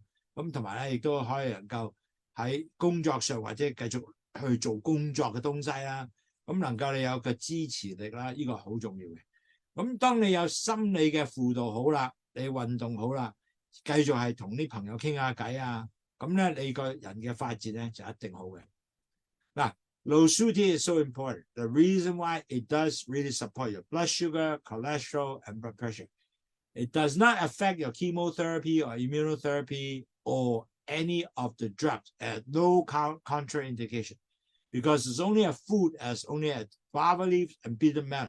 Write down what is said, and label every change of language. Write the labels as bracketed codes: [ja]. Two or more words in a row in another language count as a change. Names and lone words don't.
[yue] 咁同埋咧，亦都可以能夠喺工作上或者繼續去做工作嘅東西啦。咁能夠你有個支持力啦，呢個好重要嘅。咁當你有心理嘅輔導好啦，你運動好啦。繼續係同啲朋友傾下偈啊，咁咧你個人嘅發展咧就一定好嘅。 [en] 嗱，Lowsutea is so important. The reason why it does really support your blood sugar, cholesterol, and blood pressure. It does not affect your chemotherapy or immunotherapy or any of the drugs at no contraindication because it's only a food as only a guava leaf and bitter melon.